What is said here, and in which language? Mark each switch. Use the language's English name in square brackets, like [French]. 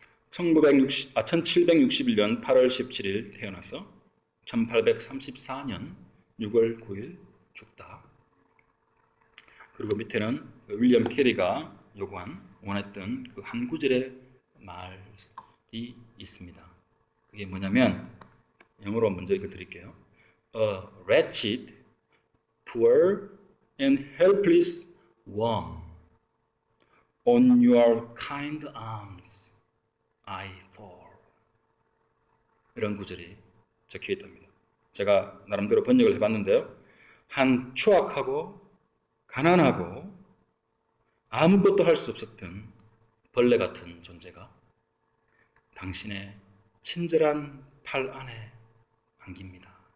[Korean] 1761년 8월 17일 태어나서 1834년 6월 9일 죽다. 그리고 밑에는 윌리엄 캐리가 원했던 그 한 구절의 말이 있습니다. 그게 뭐냐면 영어로 먼저 읽어드릴게요. [English] A wretched, poor and helpless worm, on your kind arms I fall. [Korean] 이런 구절이 적혀있답니다. 제가 나름대로 번역을 해봤는데요. 한 추악하고 가난하고 아무것도 할 수 없었던 벌레 같은 존재가 당신의 친절한 팔 안에 안깁니다.